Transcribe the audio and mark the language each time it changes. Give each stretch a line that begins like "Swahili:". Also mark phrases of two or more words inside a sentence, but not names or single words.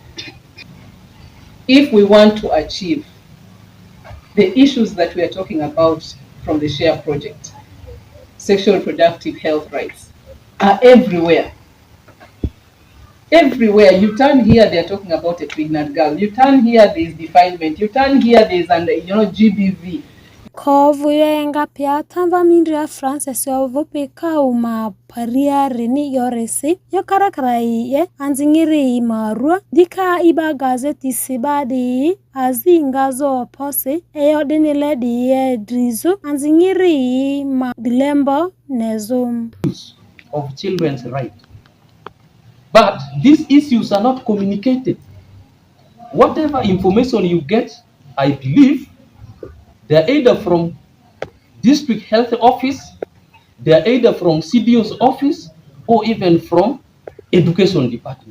English: If we want to achieve the issues that we are talking about from the SHARE project, sexual reproductive health rights, are everywhere. Everywhere. You turn here, they are talking about a pregnant girl. You turn here, there is defilement. You turn here, there is GBV.
Lugbara: Kovuyenga pia tamba mindria Francis ovopeka uma paria reni yoresi yokarakrai ye anzingiri marua dika iba gazeti sibadi azingazo pose eyodinile di drizu anzingiri ma dilembo nezo
English: of children's right. But these issues are not communicated. Whatever information you get, I believe, they're either from district health office, They are either from CDO's office or even from education department.